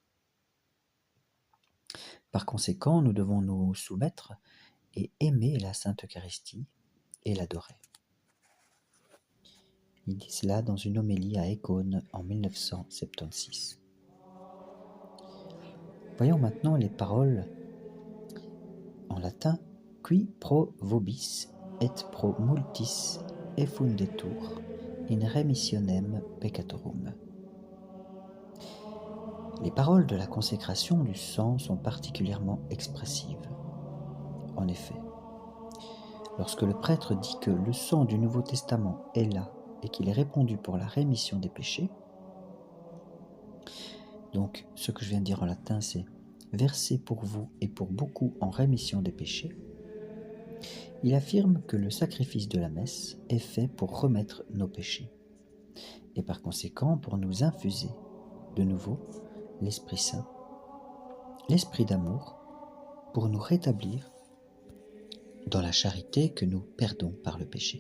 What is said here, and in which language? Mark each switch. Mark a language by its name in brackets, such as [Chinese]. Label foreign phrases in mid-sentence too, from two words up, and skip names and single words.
[French] Par conséquent, nous devons nous soumettre et aimer la Sainte Eucharistie et l'adorer. Il dit cela dans une homélie à Écône en 1976. Voyons maintenant les paroles en latin. [Latin] Qui pro vobis et pro multis effundetur in remissionem peccatorum. [French] Les paroles de la consécration du sang sont particulièrement expressives. En effet, lorsque le prêtre dit que le sang du Nouveau Testament est là et qu'il est répandu pour la rémission des péchés, donc ce que je viens de dire en latin c'est versé pour vous et pour beaucoup en rémission des péchés, il affirme que le sacrifice de la messe est fait pour remettre nos péchés et par conséquent pour nous infuser de nouveau l'Esprit Saint, l'Esprit d'amour, pour nous rétablir dans la charité que nous perdons par le péché.